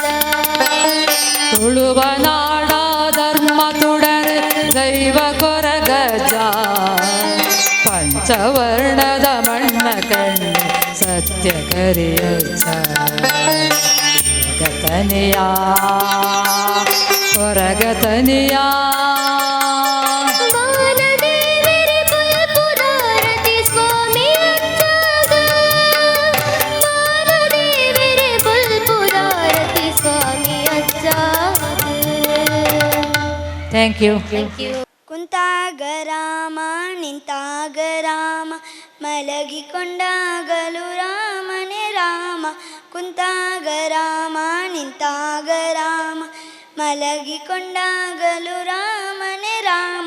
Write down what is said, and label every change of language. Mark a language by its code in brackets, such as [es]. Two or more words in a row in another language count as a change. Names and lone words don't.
[tcy] ತುಳುವ ನಾಡ ಧರ್ಮ ತುಡರ್ ದೈವ ಕೊರಗಜ್ಜ ಪಂಚವರ್ಣದ ಮಣ್ಣ ಕಣ್ಣು ಸತ್ಯ ಕರಿಯಜ್ಜ ಕೊರಗತನಿಯಾ ಕೊರಗತನಿಯಾ ಬಾಲದೇವರೇ ಬಲ್ಪುದಾರತಿ ಸ್ವಾಮಿ ಅಜ್ಜಗ ಬಾಲದೇವರೇ ಬಲ್ಪುದಾರತಿ ಸ್ವಾಮಿ ಅಜ್ಜಗ [en] Thank you [kn] ಕುಂತಾಗ ರಾಮ ನಿಂತಾಗ ರಾಮ ಮಲಗಿಕೊಂಡಾಗಲು ರಾಮನೇ ರಾಮ ಕುಂತಾಗ ರಾಮ ನಿಂತಾಗ ರಾಮ ಮಲಗಿಕೊಂಡಾಗಲು ರಾಮನೇ ರಾಮ